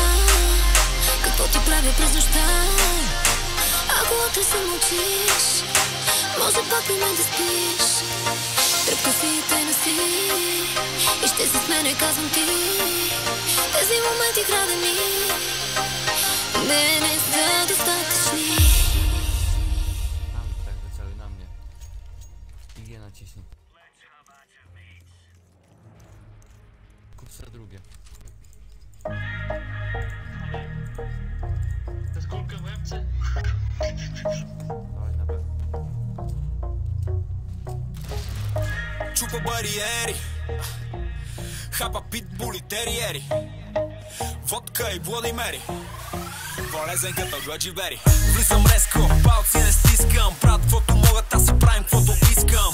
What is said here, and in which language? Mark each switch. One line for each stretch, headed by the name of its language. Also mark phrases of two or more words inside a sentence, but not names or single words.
Bulgarian: Какво ти правя през нощта. Ако утре се мълчиш, може пак при мен да спиш. Тръпка си и тайна си, и ще си с мене, казвам ти. Тези моменти крадени не са достатъчни.
Polish: Tak, wycałuj na mnie. I G naciśnij. Kup sobie drugie. To jest kulka w łebce? Dawaj na B.
Bulgarian: Чупа бариери, хапа питбули, териери, водка и Владимери, полезен като Гладжибери. Влизам резко, палци не стискам, правят каквото могат, аз си правим каквото искам.